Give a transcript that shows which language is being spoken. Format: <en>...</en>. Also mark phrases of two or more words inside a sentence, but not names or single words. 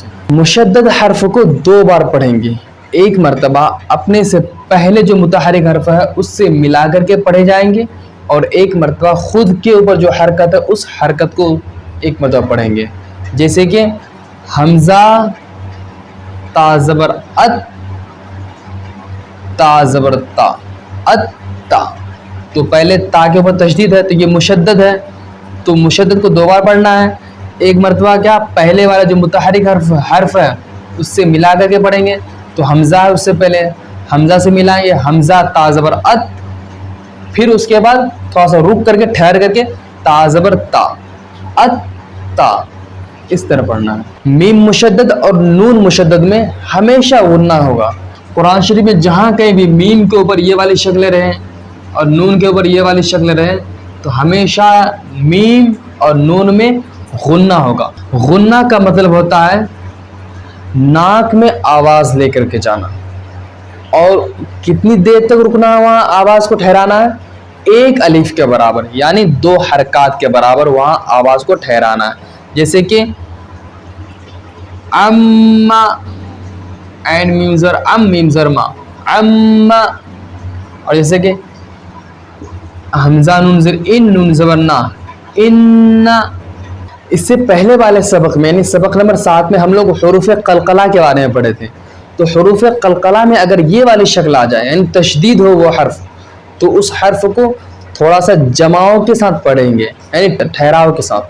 <ur>مشدد حرف کو 2 بار پڑھیں گے، ایک مرتبہ اپنے سے پہلے جو متحرک حرف ہے اس سے ملا کر کے پڑھے جائیں گے، اور ایک مرتبہ خود کے اوپر جو حرکت ہے اس حرکت کو ایک مرتبہ پڑھیں گے۔ جیسے کہ حمزہ تا زبر ات، تا زبر تا، ات تا، تو پہلے تا کے اوپر تشدید ہے تو یہ مشدد ہے، تو مشدد کو 2 بار پڑھنا ہے۔ ایک مرتبہ کیا پہلے والا جو متحرک حرف ہے اس سے ملا کر کے پڑھیں گے، تو حمزہ ہے اس سے پہلے حمزہ سے ملائیں گے، حمزہ تا زبر ات، پھر اس کے بعد تھوڑا سا رک کر کے ٹھہر کر کے تا زبر تا، ات تا، اس طرح پڑھنا ہے۔ میم مشدد اور نون مشدد میں ہمیشہ غنہ ہوگا۔ قرآن شریف میں جہاں کہیں بھی میم کے اوپر یہ والی شکلیں رہیں اور نون کے اوپر یہ والی شکلیں رہیں تو ہمیشہ میم اور نون میں غنہ ہوگا۔ غنہ کا مطلب ہوتا ہے ناک میں آواز لے کر کے جانا، اور کتنی دیر تک رکنا ہے وہاں آواز کو ٹھہرانا ہے؟ 1 الف کے برابر، یعنی 2 حرکات کے برابر وہاں آواز کو ٹھہرانا ہے۔ جیسے کہ اما، عین میم زر ام، میم زر ما، اما، اور جیسے کہ حمزہ نون زر ان، نون زبر نا، ان۔ اس سے پہلے والے سبق میں یعنی سبق نمبر 7 میں ہم لوگ حروف قلقلہ کے بارے میں پڑھے تھے، تو حروف قلقلہ میں اگر یہ والی شکل آ جائے یعنی تشدید ہو وہ حرف، تو اس حرف کو تھوڑا سا جماؤ کے ساتھ پڑھیں گے، یعنی ٹھہراؤ کے ساتھ۔</ur>